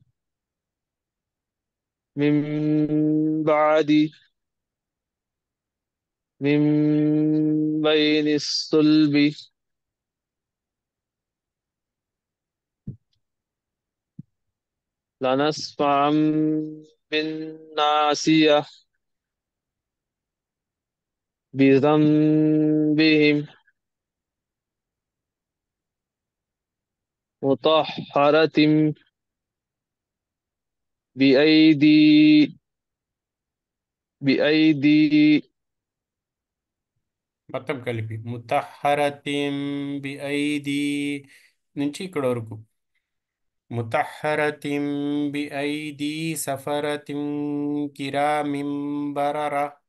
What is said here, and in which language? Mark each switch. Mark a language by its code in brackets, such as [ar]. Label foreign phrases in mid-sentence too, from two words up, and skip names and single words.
[ar] من بعد من بين الصلب لنسفعا بالناصية بذنبهم مطهرة بأيدي بأيدي [te] మొత్తం కలిపి [ar] مطهرة بأيدي [te] నుంచి ఇక్కడ వరకు [ar] مطهرة بأيدي سفرة كرام بررة.